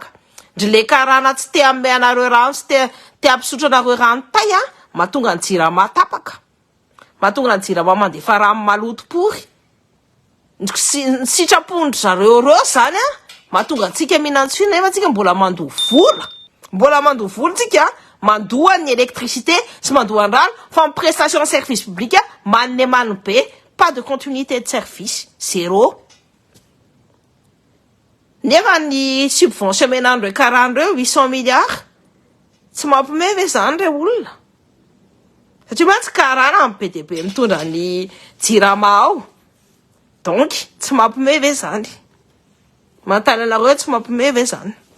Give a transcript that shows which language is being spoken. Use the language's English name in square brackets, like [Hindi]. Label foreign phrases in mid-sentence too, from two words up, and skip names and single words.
[Malagasy] Ndry le karana tsy te amme anareo rano sy te ampisotra anareo rano tay mahatonga ny jirama tapaka. Mahatonga ny jirama mandefa rano maloto pory. Ny sitrapondry zareo reo zany mahatonga antsika mihinantsina nefa antsika mbola mandoa vola. Mbola mandoa vola tsika mandoa ny électricité sy mandoa ny rano fa [French] en prestation service public [Malagasy] manne mano be, [French] pas de continuité de service, [Malagasy] zéro. Nefa ny subvention menandreo karandreo 800 milliards tsy mampime ve zany reo olona. Satria mantsy karana amin'ny be dia be mitondra ny jirama ao. Donc tsy mampime ve zany. Mantany anareo tsy mampime ve zany.